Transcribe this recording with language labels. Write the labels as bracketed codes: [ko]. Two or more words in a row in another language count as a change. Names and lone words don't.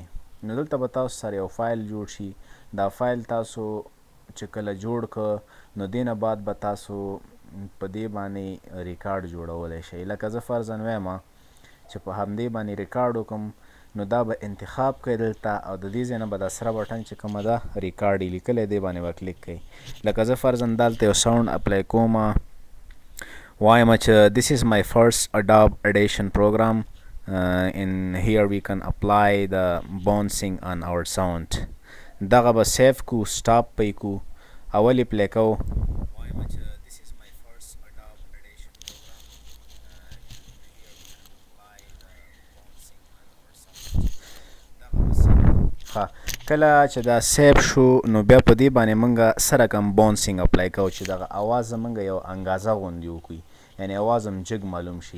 [ps] نو دلته به تاسو سره یو فایل جوړ شي. دا فایل تاسو چې کله جوړ که نو دې نه بعد به تاسو په دې باندې ریکارډ جوړولی شئ. لکه زه فرضاً وایم چې په همدې باندې ریکارډ وکړم، نو دا به انتخاب کړئ دلته او د دې ځای نه به دا سره بټن چې کومه ده ریکارډ یې لیکلی دې باندې به کلیک کئ. لکه زه فرضاً دلته یو [en] sound apply [ps] کوم، وایم چې [en] this is my first adobe audition program and here we can apply the bouncing on our sound. [ps] دغه به سیف کو، سټاپ پی کو، اول یې پلی کوو. کله چې دا سیف شو نو بیا په دې باندې موږ سره کم [en] bouncing apply [ps] کوو چې دغه اواز زموږ یو انګازه غوندې وکړي، یعنې اواز هم جګ معلوم شي.